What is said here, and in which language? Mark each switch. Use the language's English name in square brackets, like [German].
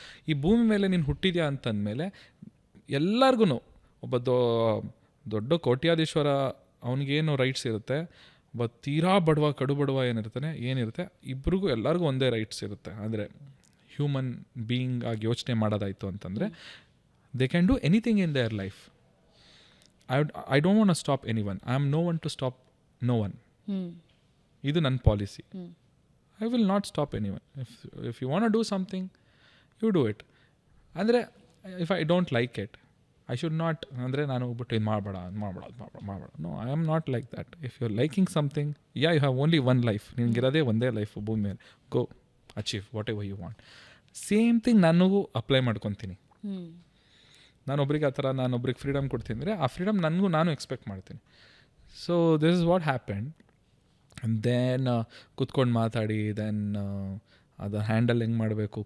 [Kannada] ಈ ಭೂಮಿ ಮೇಲೆ ನೀನು ಹುಟ್ಟಿದ್ಯಾ ಅಂತಂದಮೇಲೆ ಎಲ್ಲರಿಗೂ ಒಬ್ಬ ದೊಡ್ಡ ಕೋಟ್ಯಾಧೀಶ್ವರ ಅವನಿಗೇನು ರೈಟ್ಸ್ ಇರುತ್ತೆ, ಒಬ್ಬ ತೀರಾ ಕಡು ಬಡವ ಏನಿರುತ್ತೆ ಇಬ್ರಿಗೂ ಎಲ್ಲರಿಗೂ ಒಂದೇ ರೈಟ್ಸ್ ಇರುತ್ತೆ. ಅಂದರೆ ಹ್ಯೂಮನ್ ಬೀಯಿಂಗ್ ಆಗಿ ಯೋಚನೆ ಮಾಡೋದಾಯಿತು ಅಂತಂದರೆ [English] They can do anything in their life. I don't want to stop anyone. I am no one to stop no one. [Kannada] ಇದು ನನ್ನ policy. [English] I will not stop anyone. If you want to do something, you do it. ಅಂದರೆ if I don't like it, I should not, [Kannada] ಅಂದರೆ ನಾನು ಹೋಗ್ಬಿಟ್ಟು ಇದು ಮಾಡಬೇಡ. [English] No, I am not like that. If you're liking something, yeah, you have only one life. [Kannada] ನಿನಗಿರೋದೇ ಒಂದೇ life ಭೂಮಿ ಮೇಲೆ. [English] Go achieve whatever you want. [Kannada] Same thing ನನಗೂ apply ಮಾಡ್ಕೊತೀನಿ. ನಾನೊಬ್ರಿಗೆ ಫ್ರೀಡಮ್ ಕೊಡ್ತೀನಿ ಅಂದರೆ ಆ ಫ್ರೀಡಮ್ ನಾನು ಎಕ್ಸ್ಪೆಕ್ಟ್ ಮಾಡ್ತೀನಿ. [English] So this is what happened. [Kannada] Then ಕೂತ್ಕೊಂಡು ಮಾತಾಡಿ, ದೆನ್ ಅದು ಹ್ಯಾಂಡಲ್ ಹೆಂಗೆ ಮಾಡಬೇಕು.